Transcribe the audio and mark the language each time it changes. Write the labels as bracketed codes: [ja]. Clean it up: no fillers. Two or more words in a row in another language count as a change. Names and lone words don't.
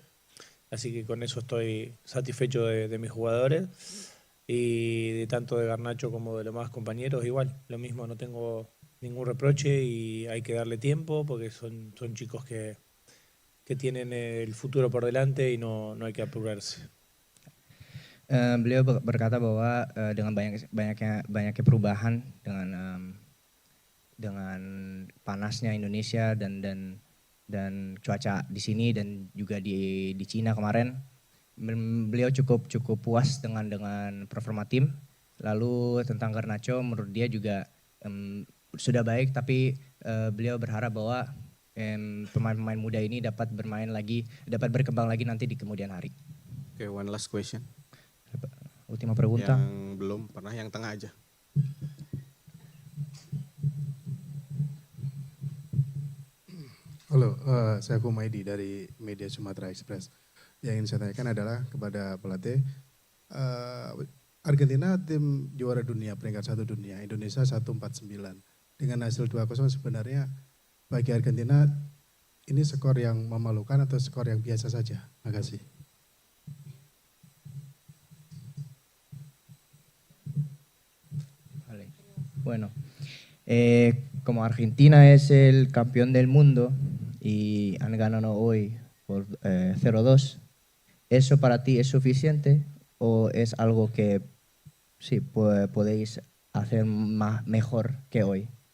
[es] Así que con eso estoy satisfecho de mis jugadores y de tanto de Garnacho como de los demás compañeros igual. Lo mismo, no tengo ningún reproche y hay que darle tiempo porque son chicos que tienen el futuro por delante y no hay que apurarse. [id] Beliau berkata bahwa dengan banyaknya perubahan dengan panasnya Indonesia dan cuaca di sini dan juga di Cina kemarin, beliau cukup puas dengan performa tim. Lalu tentang Garnacho, menurut dia juga sudah baik, tapi beliau berharap bahwa pemain-pemain muda ini dapat berkembang lagi nanti di kemudian hari. [en] Okay, one last question. [es] Última pregunta. [id] Yang belum pernah, yang tengah aja. Halo, saya Kumaidi dari Media Sumatera Express. Yang ingin saya tanyakan adalah kepada pelatih, Argentina tim juara dunia, peringkat 1 dunia, Indonesia 149. Dengan hasil 2-0 sebenarnya bagi Argentina ini skor yang memalukan atau skor yang biasa saja? Makasih. [es] Vale. Bueno, como Argentina es el campeón del mundo y han ganado hoy por 0-2, ¿eso para ti es suficiente o es algo que sí podéis hacer mejor que hoy?